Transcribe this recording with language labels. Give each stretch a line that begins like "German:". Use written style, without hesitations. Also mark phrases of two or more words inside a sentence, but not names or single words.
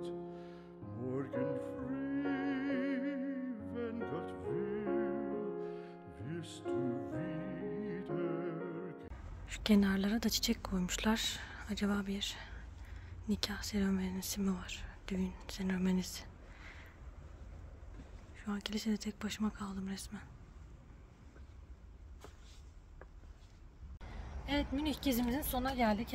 German: Morgen früh, wenn Gott will, wirst du wieder.
Turkish: Şu kenarlara da çiçek koymuşlar. Acaba bir nikah seremonisi mi var? Düğün seremonisi. Şu an kilisede tek başıma kaldım resmen. Evet, Münih gezimizin sonuna geldik.